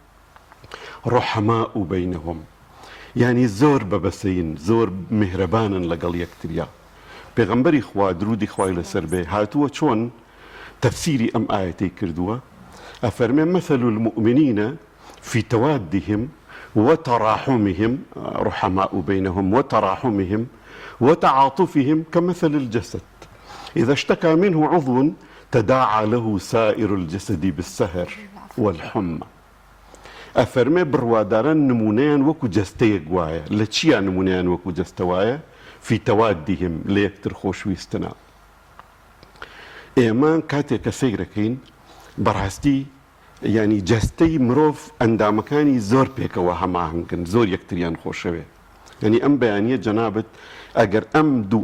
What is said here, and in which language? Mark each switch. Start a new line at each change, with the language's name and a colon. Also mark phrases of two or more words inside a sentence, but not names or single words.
Arabic: ڕحەماء بەینەهم
Central Kurdish: یعنی زۆر بەبەسەین زۆر میهرەبانن لەگەڵ یەکتریا پێغەمبەری خوا درودی خوای لەسەر بێ هاتووە چۆن تەفسیری ئەم ئاەتەی کردووە ئەفەرمێ
Arabic: مەثل المؤمنین في توادهم وتراحمهم رحماء بينهم وتراحمهم وتعاطفهم كمثل الجسد إذا اشتكى منه عضو تداعى له سائر الجسد بالسهر والحمى
Central Kurdish: ئەفەرمێ بڕواداران نمونەیان وەکو جەستەیەک وایە لە چیان نمونەیان وەکو جەستەوایە
Arabic: في توادهم
Central Kurdish: لە یەکتر خۆشویستنە ئێمە کاتێک کە سەیرەکەین بەڕاستی ینی جەستەی مرۆڤ ئەندامەکانی زۆر پێکەوە هەماهنگن زۆر یەکتریان خۆشەوێ ینی ئەم بەیانیە جەنابەت ئەگەر ئەم دوو